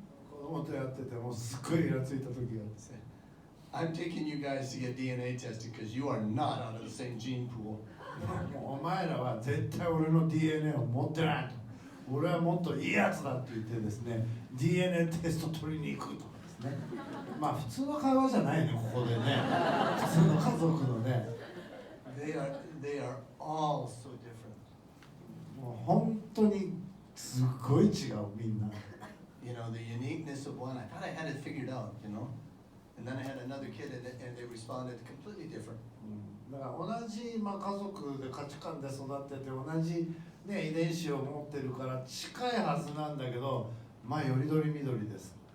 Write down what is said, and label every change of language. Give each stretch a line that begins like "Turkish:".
Japanese: 子供とやっててもうすっごいイラついた時があって。
English: I'm taking you guys to get DNA tested because you are not out of the same gene pool.
Japanese: お前らは絶対俺の DNA を持ってないと。俺はもっといいやつだって言ってですね、DNA テスト取りに行くとかですね。まあ普通の会話じゃないね、ここでね。普通の家族のね。
English: They are all so different.
Japanese: もう本当にすっごい違う、みんな。
English: The uniqueness of one, I thought I had it figured out, And then I had another kid, and they responded completely different.
Japanese: だから同じ、家族で価値観で育ってて同じ、遺伝子を持ってるから近いはずなんだけど、よりどりみどりです。